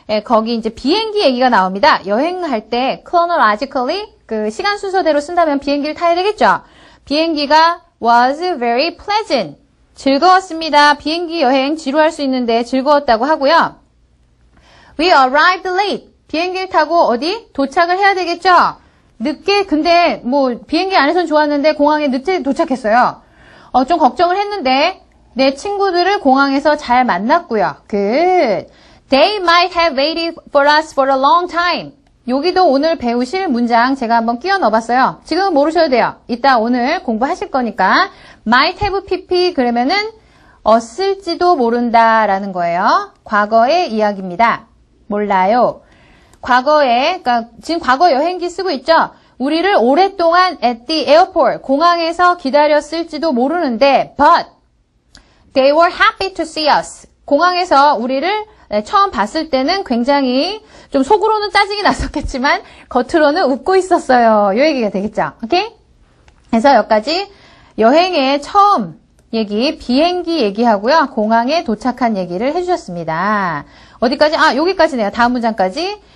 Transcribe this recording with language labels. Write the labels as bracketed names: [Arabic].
[Korean] 거기 이제 비행기 얘기가 나옵니다. 여행할 때 chronologically 그 시간 순서대로 쓴다면 비행기를 타야 되겠죠. [English] 비행기가 was very pleasant. [Korean] 즐거웠습니다. 비행기 여행 지루할 수 있는데 즐거웠다고 하고요. [English] We arrived late. [Korean] 비행기를 타고 어디? 도착을 해야 되겠죠. 늦게 근데 뭐 비행기 안에선 좋았는데 공항에 늦게 도착했어요. 좀 걱정을 했는데 내 친구들을 공항에서 잘 만났고요. [English] Good. They might have waited for us for a long time. [Korean] 여기도 오늘 배우실 문장 제가 한번 끼워 넣어봤어요. 지금은 모르셔도 돼요. 이따 오늘 공부하실 거니까 might have pp 그러면은 없을지도 모른다라는 거예요. 과거의 이야기입니다. 몰라요. 과거에 그러니까 지금 과거 여행기 쓰고 있죠. 우리를 오랫동안 [English] at the airport [Korean] 공항에서 기다렸을지도 모르는데 [English] but they were happy to see us. [Korean] 공항에서 우리를 처음 봤을 때는 굉장히 좀 속으로는 짜증이 났었겠지만 겉으로는 웃고 있었어요. 이 얘기가 되겠죠. 오케이? 그래서 여기까지 여행의 처음 얘기, 비행기 얘기하고요. 공항에 도착한 얘기를 해주셨습니다. 어디까지? 여기까지네요. 다음 문장까지.